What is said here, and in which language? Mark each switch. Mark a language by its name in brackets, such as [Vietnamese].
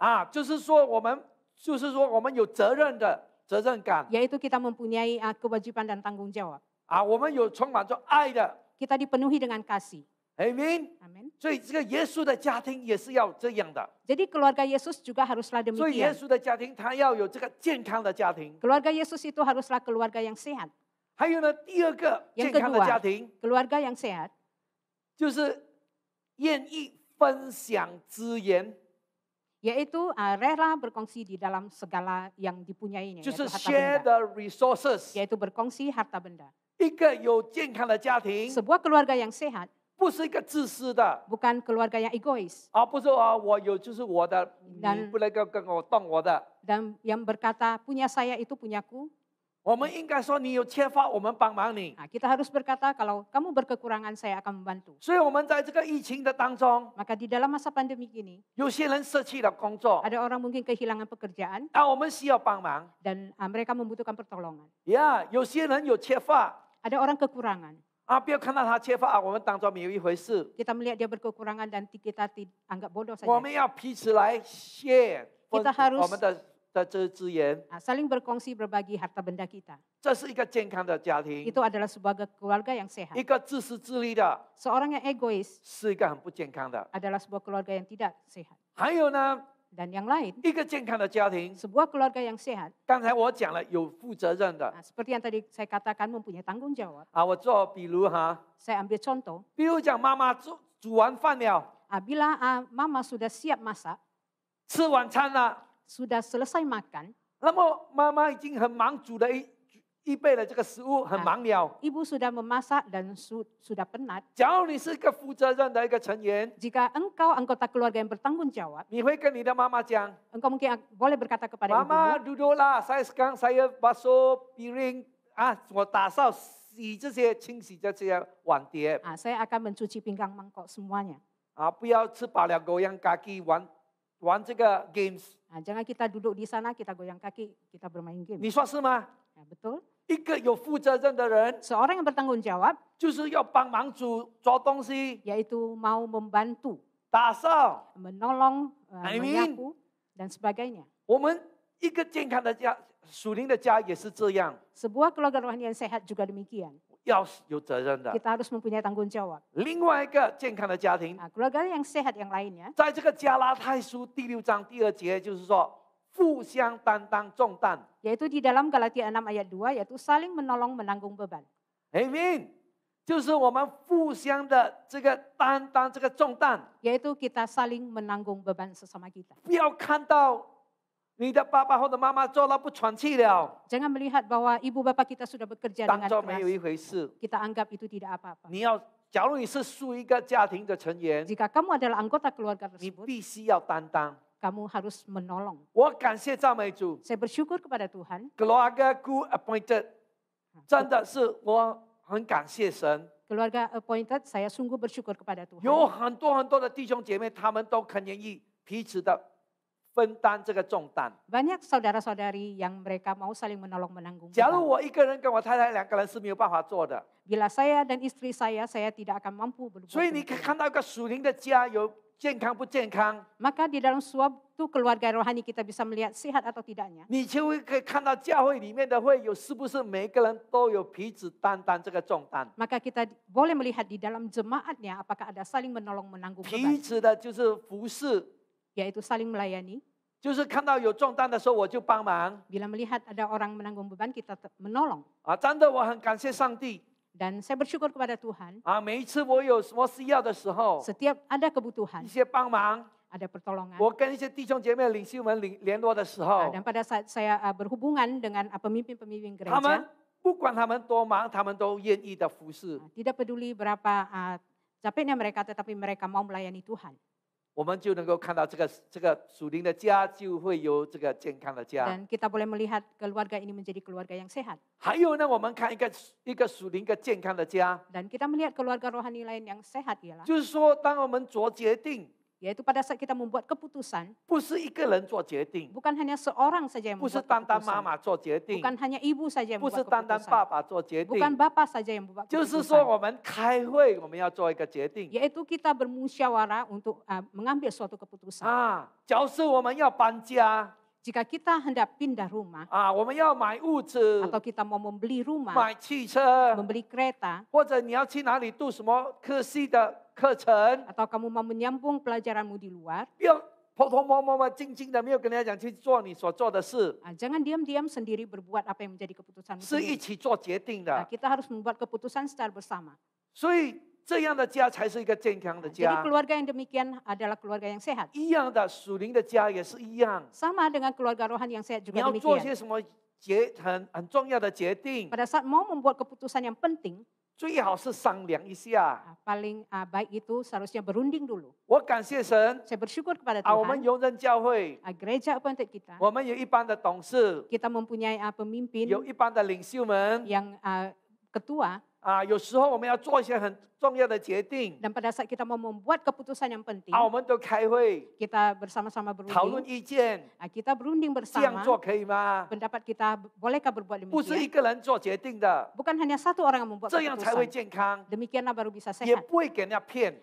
[Chinese] 就是说我们有责任的责任感 [Malay] yaitu kita mempunyai kewajiban dan tanggung jawab. [Chinese] 我们有充满着爱的 [Malay] Kita dipenuhi dengan kasih. [English] ，Amen。 [Malay] Amin. [Chinese] 所以这个耶稣的家庭也是要这样的， [Malay] Jadi keluarga Yesus juga haruslah [Chinese] 所以耶 [Malay] demikian. [Chinese] 稣的家庭他要有这个健康的家庭。 [Malay] Keluarga Yesus itu haruslah keluarga yang sehat. [Chinese] 还有呢，第二个 [Malay] Yang [Chinese] 健康的 [Malay] kedua [Chinese] 家庭 [Malay] Keluarga yang sehat [Chinese] 就是愿意分享资源， [Malay] yaitu rela berkongsi di dalam segala yang dipunyainya, [Chinese] 就是 [Malay] yaitu harta [English] share [Malay] benda. [English] the resources。 [Malay] Yaitu berkongsi harta benda. [Chinese] 一个有健康的家庭， [Malay] Sebuah keluarga yang sehat [Chinese] 不是一个自私的， [Malay] bukan keluarga yang egois [Chinese] 不是我有就是我的，你不能够跟我动我的。 [Malay] dan yang berkata punya saya itu punyaku. [Chinese] 我们应该说你有缺乏，我们帮忙你。 [Malay] Kita harus berkata kalau kamu berkekurangan saya akan membantu. [Chinese] 所以我们在这个疫情的当中， [Malay] Maka di dalam masa pandemi ini [Chinese] 有些人舍弃了工作， [Malay] ada orang mungkin kehilangan pekerjaan [Chinese] 我们需要帮忙。 [Malay] dan mereka membutuhkan pertolongan. [Chinese] 有些人有缺乏， [Malay] Ada orang kekurangan. [Chinese] 不要看到他缺乏我们当作没有一回事。 [Malay] Kita melihat dia berkekurangan dan kita anggap bodoh [Chinese] 我 [Malay] saja. [Chinese] 们要彼此来 [English] share [Malay] Kita harus [Chinese] 我们的这资源， [Malay] Saling berkongsi berbagi harta benda kita. [Chinese] 这是一个健康的家庭。 [Malay] Itu adalah sebuah keluarga yang sehat. [Chinese] 一个自私自利的， [Malay] Seorang yang egois [Chinese] 是一个很不健康的。 [Malay] adalah sebuah keluarga yang tidak sehat. [Chinese] 还有呢， [Malay] Dan yang lain, [Chinese] 一个健康的家庭， [Malay] sebuah keluarga yang sehat, [Chinese] 刚才我讲了有负责任的 [Malay] seperti yang tadi saya katakan mempunyai tanggung jawab. [Chinese] 我做比如 [Malay] Saya ambil contoh, [Chinese] 比如讲妈妈煮完饭了， [Malay] bila mama sudah siap masak, [Chinese] 吃晚餐了， [Malay] sudah selesai makan, [Chinese] 那么妈妈已经很忙，煮了预备了这个食物，很忙了。 [Malay] ibu sudah memasak dan sudah penat. [Chinese] 假如你是一个负责任的一个成员， [Malay] Jika engkau anggota keluarga yang bertanggung jawab, [Chinese] 你会跟你的妈妈讲 [Malay] engkau mungkin boleh berkata kepada [Chinese] 妈妈 [Malay] ibumu, duduklah, sekarang saya basuh piring [Chinese] 我打扫洗这些清洗这些碗碟 [Malay] saya akan mencuci pinggang mangkok semuanya. [Chinese] 不要吃饱了 [Malay] goyang kaki [Chinese] 玩这个 [English] games， [Malay] Jangan kita duduk di sana, kita goyang kaki, kita bermain game. [Chinese] 你说是吗？ [Malay] Betul. [Chinese] 一个有负责任的人， [Malay] Seorang yang bertanggung jawab, [Chinese] 就是要帮忙做东西、 [Malay] yaitu mau membantu, [Chinese] 打扫。 [Malay] menolong, Amin. menyapu, dan sebagainya. [Chinese] 我们一个健康的家，属灵的家也是这样， [Malay] Sebuah keluarga rohani yang sehat juga demikian. [Chinese] 要有责任的。 [Malay] Kita harus mempunyai tanggung jawab. [Chinese] 另外一个健康的家庭， [Malay] Keluarga yang sehat yang lainnya, [Chinese] 在这个加拉太书第6章第2节，就是说互相担当重担。 [Malay] yaitu di dalam Galatia 6 ayat 2, yaitu saling menolong menanggung beban. [Chinese] Amen，就是我们互相的这个担当这个重担， [Malay] Yaitu kita saling menanggung beban sesama kita. [Chinese] 不要看到你的爸爸或者妈妈做了不喘气了， [Malay] Jangan melihat bahwa ibu bapak kita sudah bekerja [Chinese] 当 [Malay] dengan [Chinese] 作没有一 [Malay] keras. [Chinese] 回事。 [Malay] Kita anggap itu tidak apa-apa. [Chinese] 你要，假如你是属于一个家庭的成员， [Malay] Jika kamu adalah anggota keluarga [Chinese] 你 [Malay] tersebut, [Chinese] 必须要担当。 [Malay] kamu harus menolong. [Chinese] 我感谢赞美主 [Malay] Saya bersyukur kepada Tuhan. ， Keluargaku appointed， [Chinese] 真的是我很感谢神。 [Malay] Keluarga appointed, saya sungguh bersyukur kepada Tuhan. [Chinese] 有很多的弟兄姐妹，他们都很愿意彼此的分担这个重担。 [Malay] Banyak saudara-saudari yang mereka mau saling menolong menanggung [Chinese] 假如 [Malay] beban. [Chinese] 我一个人跟我太太两个人是没有办法做的， [Malay] Bila saya dan istri saya tidak akan mampu berbuat [Chinese] 所以你可以 [Malay] demikian. [Chinese] 看到一个属灵的家有健康不健康， [Malay] Maka di dalam suatu keluarga rohani kita bisa melihat sehat atau tidaknya. [Chinese] 你就会可以看到教会里面的会友是不是每个人都有彼此担当这个重担。 [Malay] Maka kita boleh melihat di dalam jemaatnya apakah ada saling menolong menanggung [Chinese] 彼 [Malay] beban, [Chinese] 此的就是服侍， [Malay] yaitu saling melayani. [Chinese] 就是看到有重担的时候我就帮忙 [Malay] Bila melihat ada orang menanggung beban, kita menolong. [Chinese] 啊！真的，我很感谢上帝 [Malay] Dan saya bersyukur kepada Tuhan, [Chinese] 啊！每一次我有什么需要的时候， [Malay] setiap ada [Chinese] 一 [Malay] kebutuhan, [Chinese] 些帮忙， [Malay] ada pertolongan. [Chinese] 我跟一些弟兄姐妹领袖们联络的时候， [Malay] Dan pada saat saya berhubungan dengan pemimpin-pemimpin [Chinese] 他们 [Malay] gereja, [Chinese] 不管他们多忙，他们都愿意的服侍。 [Malay] tidak peduli berapa capeknya mereka, tetapi mereka mau melayani Tuhan. [Chinese] 我们就能够看到这个属灵的家就会有这个健康的家。 [Malay] Dan kita boleh melihat keluarga ini menjadi keluarga yang sehat. [Chinese] 还有呢，我们看一个属灵一个健康的家， [Malay] Dan kita melihat keluarga rohani lain yang sehat ialah, [Chinese] 就是说，当我们做决定， [Malay] yaitu pada saat kita membuat keputusan, [Chinese] 不是一个人做决定， [Malay] bukan hanya seorang saja yang [Chinese] 不是 [Malay] membuat [Chinese] 单单妈 [Malay] keputusan, [Chinese] 妈做决定， [Malay] bukan hanya ibu saja yang [Chinese] 不是 [Malay] membuat [Chinese] 单单爸 [Malay] keputusan, [Chinese] 爸做决 [Malay] bukan [Chinese] 定， [Malay] bapa saja yang membuat [Chinese] 就是说 [Malay] keputusan, [Chinese] 我们开会，我们要做一个决定 [Malay] yaitu kita bermusyawarah untuk mengambil suatu keputusan. [Chinese] 啊。假如是我们要搬家 [Malay] Jika kita hendak pindah rumah [Chinese] 啊，我们要买屋子、 [Malay] atau kita mau membeli rumah, [Chinese] 买汽车， [Malay] membeli kereta, [Chinese] 或者你要去哪里读什么科系的课程， [Malay] atau kamu mau menyambung pelajaranmu di luar, [Chinese] 不要偷偷摸摸、静静的，没有跟人家讲去做你所做的事， [Malay] jangan diam-diam sendiri berbuat apa yang menjadi keputusanmu [Chinese] 是一 [Malay] sendiri. [Chinese] 起做决定的。 [Malay] Kita harus membuat keputusan secara bersama. [Chinese] 所以这样的家才是一个健康的 [Malay] Jadi [Chinese] 家。 [Malay] keluarga yang demikian adalah keluarga yang sehat. [Chinese] 一样的，属灵的家也是一样。 [Malay] Sama dengan keluarga rohani yang sehat [Chinese] 你 [Malay] juga [Chinese] 要做 [Malay] demikian. [Chinese] 些什么很重要的决定， [Malay] Pada saat mau membuat keputusan yang penting, [Chinese] 最好是商量一下。 [Malay] paling baik itu seharusnya berunding dulu. [Chinese] 我感谢神 [Malay] Saya bersyukur kepada [Chinese] 啊，我们 [Malay] Tuhan, [Chinese] 永仁教会， [Malay] gereja appointed kita, [Chinese] 我们有一班的董事， [Malay] kita mempunyai pemimpin [Chinese] 有一班的领袖们 [Malay] yang ketua, [Chinese] 啊，有时候我们要做一些很重要的决定 [Malay] dan pada saat kita mau membuat keputusan yang penting, [Chinese] 啊，我们都开会 [Malay] kita bersama-sama [Chinese] 讨论 [Malay] berunding, [Chinese] 意见， [Malay] kita berunding [Chinese] 这样 [Malay] bersama, [Chinese] 做可以吗？ [Malay] pendapat kita bolehkah berbuat [Chinese] 不是一 [Malay] demikian? [Chinese] 个人做决定的， [Malay] Bukan hanya satu orang yang membuat [Chinese] 这样才会 [Malay] keputusan. [Chinese] 健康， [Malay] Demikianlah baru bisa [Chinese] 也 [Malay] sehat [Chinese] 不会给人家骗。